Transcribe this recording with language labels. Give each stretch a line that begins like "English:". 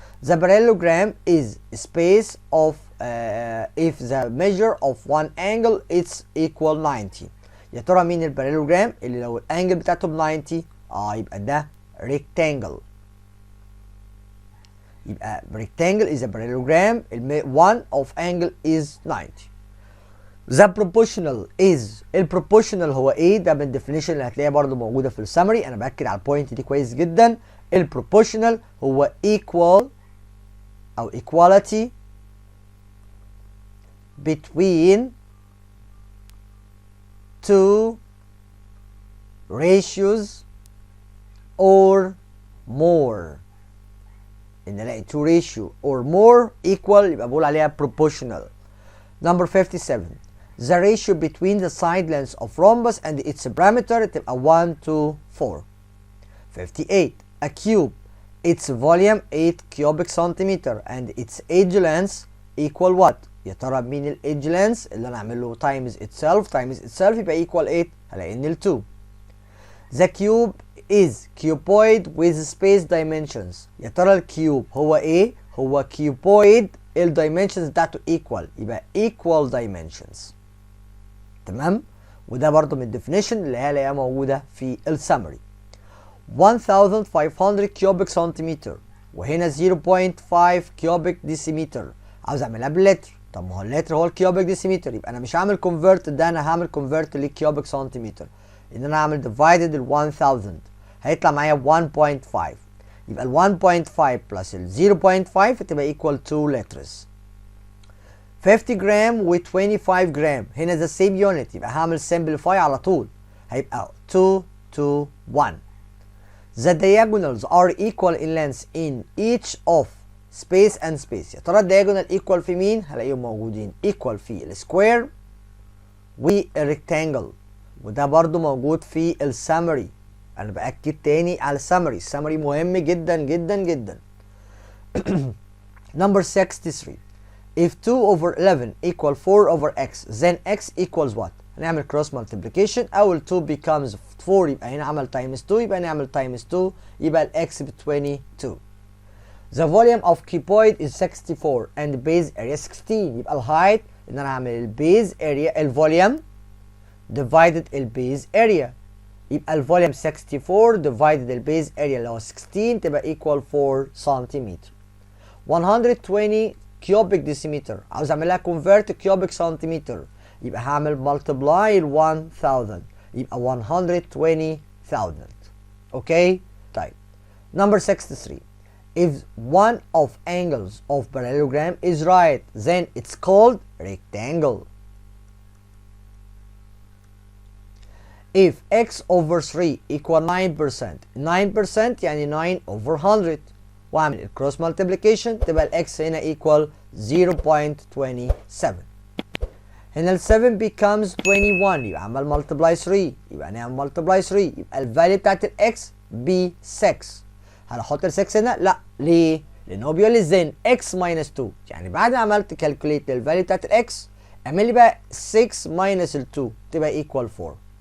English: The parallelogram is space of if the measure of one angle it's equal 90.
Arabic: يا ترى مين الباراليلوجرام اللي لو الانجل بتاعته ب 90؟ يبقى ده rectangle.
English: يبقى rectangle is a parallelogram one of angle is 90. The proportional is
Arabic: البروبورشنال هو ايه؟ ده من الديفينيشن اللي هتلاقيها برضو موجوده في السمري. انا باكد على البوينت دي كويس جدا. البروبورشنال هو
English: equal او equality between two ratios or more.
Arabic: ان الاقي
English: two ratio or more equal
Arabic: يبقى بقول عليها
English: proportional. Number 57. The ratio between the side lengths of rhombus and its parameter تبقى 1 to 4. 58. A cube its volume 8 cubic centimeter and its edge length equal what؟
Arabic: يا ترى مين الإيدج لينس اللي انا اعمل له تايمز اتسيلف يبقى ايكوال 8؟ هلاقي ان ال 2.
English: The cube is cuboid with space dimensions.
Arabic: يا ترى الكيوب هو ايه؟ هو cuboid الدايمنشنز بتاعته ايكوال يبقى
English: equal dimensions.
Arabic: تمام؟ وده برضو من الديفينيشن اللي هي هلاقيها موجوده في السمري.
English: 1500 cubic centimeter وهنا 0.5 cubic decimeter.
Arabic: عاوز اعملها باللتر. طب ما هو اللتر هو الكيوبيك ديسيمتر، يبقى انا مش هعمل كونفرت ده، انا هعمل كونفرت للكيوبيك سنتيمتر. ان انا هعمل ديفايدد ال 1000 هيطلع معايا 1.5. يبقى ال 1.5 بلس ال 0.5 هتبقى ايكوال 2 لترز. 50 جرام و 25 جرام هنا ذا سيم يونت، يبقى هعمل سمبليفاي على طول هيبقى 2 to 1. The diagonals are equal in length in each of space and space. يا ترى الدياجونال ايكوال في مين؟ هلاقيهم موجودين ايكوال في السكوير والريكتانجل. وده برضو موجود في السمري. انا باكد تاني على السمري. السمري مهم جدا جدا جدا.
English: Number 63. If 2 over 11 equal 4 over x, then x equals what?
Arabic: هنعمل cross multiplication. أول 2 becomes 4 يبقى هنا عمل times 2 يبقى نعمل times 2 يبقى ال x ب 22.
English: The volume of cuboid is 64 and base area 16.
Arabic: يبقى ال height إن أنا أعمل ال base area الفوليوم divided ال base area. يبقى الفوليوم 64 divided ال base area اللي هو 16 تبقى equal 4 سنتيمتر. 120 cubic decimeter. عاوز اعملها convert cubic centimeter يبقى هعمل multiply ال 1000 يبقى 120,000. اوكي طيب.
English: Number 63. If one of angles of parallelogram is right, then it's called rectangle. If x over 3 equal 9%, 9% يعني 9 over 100.
Arabic: واعمل الكروس مالتيبليكيشن تبقى الاكس هنا equal 0.27. هنا ال 7 becomes 21 يبقى عمل مالتبلاي 3 يبقى نعمل مالتبلاي 3 يبقى الفاليو بتاعت الاكس ب 6. هل احط ال 6 هنا؟ لا. ليه؟ لان هو بيقول لي زين اكس ماينس 2 يعني بعد ما عملت كالكوليت للفاليو بتاعت الاكس اعمل لي بقى 6 ماينس ال 2 تبقى equal 4.